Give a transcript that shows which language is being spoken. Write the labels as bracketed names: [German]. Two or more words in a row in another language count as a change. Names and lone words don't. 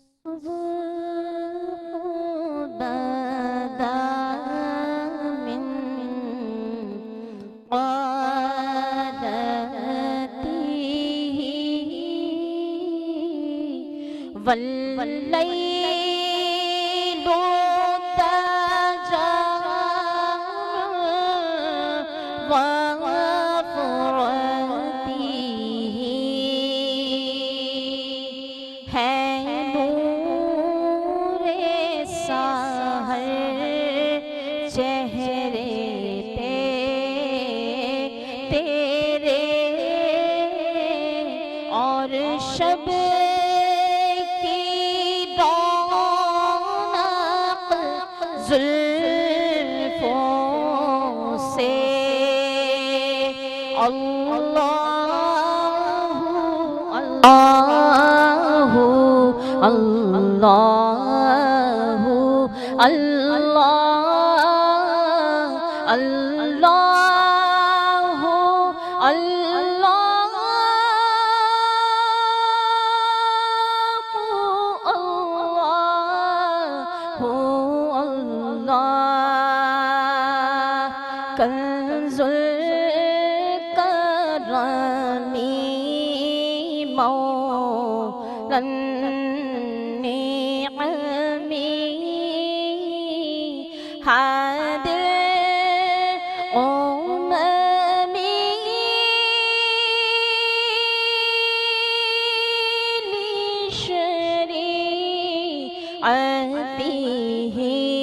[Arabic] بدا من قادته والليل تجا وفرته [Urdu] है नूरे सहर चेहरे पे तेरे और शब की रौनक जुल्फों से [Arabic] الله الله الله الله الله الله الله كنز الكرم مولى النعم هادي الأمم لشريعته